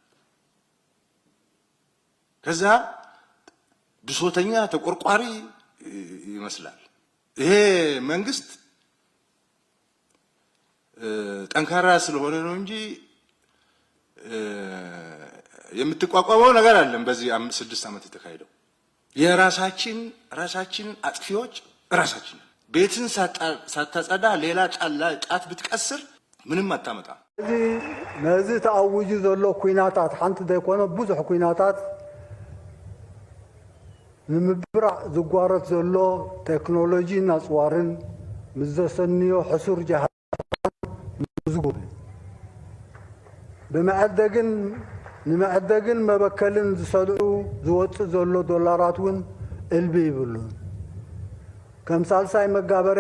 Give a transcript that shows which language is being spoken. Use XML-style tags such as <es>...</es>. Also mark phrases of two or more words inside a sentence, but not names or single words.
<am>ከዛ ብሶተኛ ተቆርቋሪ ይመስላል ይሄ መንግስት ጠንካራ ስለሆነ ነው እንጂ የምትቋቋመው ነገር አለን በዚህ 5-6 ዓመት የተካሄደው የራሳችን አጥፊዎች ራሳችን ቤትን ሳታጸዳ ሌላ ጫት ብትቀስር ምንም አታመጣ</am> <ti>ነዚህ ተአውጁ ዘሎ ኩናታት ሓንቲ ደይኮነ ብዙሕ ኩናታት ንምብራዕ ዝጓረት ዘሎ ቴክኖሎጂ ናጽዋርን ምዘሰንዮ ሕሱር ጃሃ ዝጉብ ንመዕደግን መበከልን ዝሰልዑ ዝወፅእ ዘሎ ዶላራት እውን እልቢ ይብሉን ከም ሳልሳይ መጋበርያ</ti>